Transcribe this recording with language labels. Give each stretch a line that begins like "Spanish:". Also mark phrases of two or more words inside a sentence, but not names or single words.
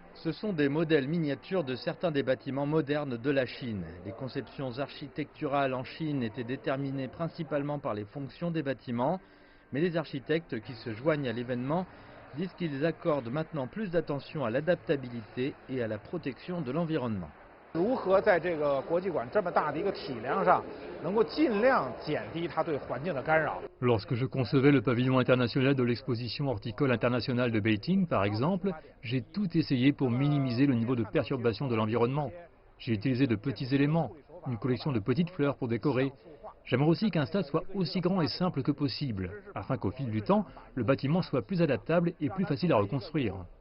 French: Ce sont des modèles miniatures de certains des bâtiments modernes de la Chine. Les conceptions architecturales en Chine étaient déterminées principalement par les fonctions des bâtiments, mais les architectes qui se joignent à l'événement disent qu'ils accordent maintenant plus d'attention à l'adaptabilité et à la protection de l'environnement.
Chinese: 如何在这个国际馆这么大的一个体量上，能够尽量减低它对环境的干扰。
French: Lorsque je concevais le pavillon international de l'exposition horticole internationale de Beijing, par exemple, j'ai tout essayé pour minimiser le niveau de perturbation de l'environnement. J'ai utilisé de petits éléments, une collection de petites fleurs pour décorer. J'aimerais aussi qu'un stade soit aussi grand et simple que possible, afin qu'au fil du temps, le bâtiment soit plus adaptable et plus facile à reconstruire.